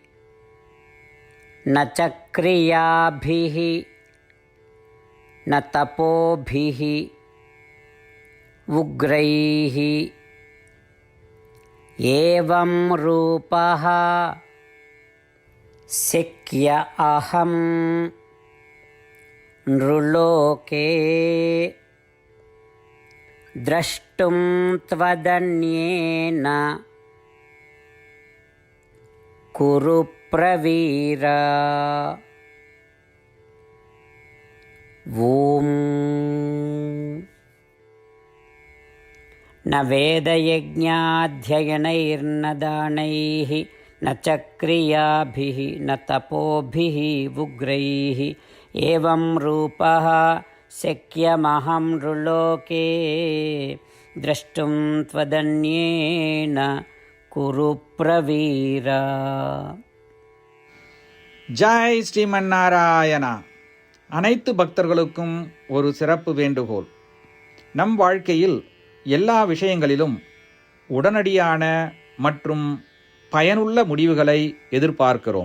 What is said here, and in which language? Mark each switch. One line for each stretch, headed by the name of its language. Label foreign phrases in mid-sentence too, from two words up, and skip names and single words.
Sanskrit: न चक्रियाभिः न तपोभिः उग्रैः एवं रूपः शक्य अहं नृलोके द्रष्टुं त्वदन्येन कुरु प्रवीर. ॐ न वेदयज्ञाध्ययनैर्न दानैः न चक्रियाभिः न तपोभिः उग्रैः एवं रूपः शक्यमहं नृलोके द्रष्टुं त्वदन्येन कुरु प्रवीर.
Tamil: ஜாய் ஸ்ரீமன் நாராயணா. அனைத்து பக்தர்களுக்கும் ஒரு சிறப்பு வேண்டுகோள். நம் வாழ்க்கையில் எல்லா விஷயங்களிலும் உடனடியான மற்றும் பயனுள்ள முடிவுகளை எதிர்பார்க்கிறோம்.